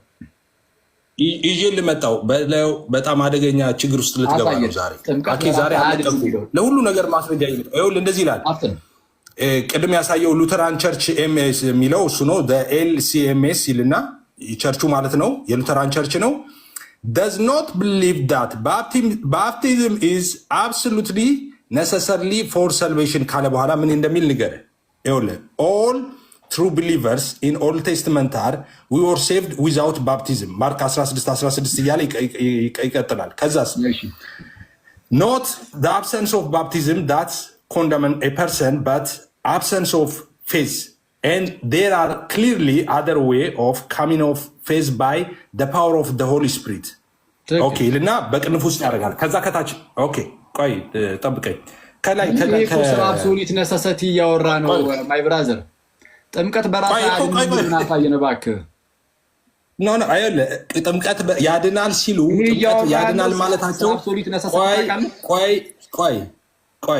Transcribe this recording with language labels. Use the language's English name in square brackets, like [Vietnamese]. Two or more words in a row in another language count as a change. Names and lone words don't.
[Amharic] ይዤ ልመጣው በጣም አደገኛ ችግር ውስጥ ልትገባ ነው ዛሬ ለሁሉ ነገር ማስረጃ እንደዚህ ይላል። ቅድም ያሳየው ሉተራን ቸርች ኤምኤስ የሚለው እሱ ነው። ኤልሲኤምኤስ ይልና ቸርቹ ማለት ነው የሉተራን ቸርች ነው። [English] does not believe that baptism is absolutely necessarily for salvation [Amharic] ካለ በኋላ ምን እንደሚል [English] ንገረህ። all true believers in Old Testament are we were saved without baptism [Amharic] ማርክ 16:16 እያለ ይቀጥላል። ከዛስ [English] not the absence of baptism that condemn a person but absence of faith and there are clearly other way of coming of faith by the power of the Holy Spirit [Amharic] ኦኬ ልና በቅንፍ ውስጥ ያደርጋል። ከዛ ከታች ኦኬ ቆይ ጠብቀኝ። ከላይ [English] absolute necessity [Amharic] እያወራ ነው [English] my brother። [Amharic] ጥምቀት በራሱ ያድናል እባክህ። ኖ ጥምቀት ያድናል ሲሉ ያድናል ማለታቸው ቆይ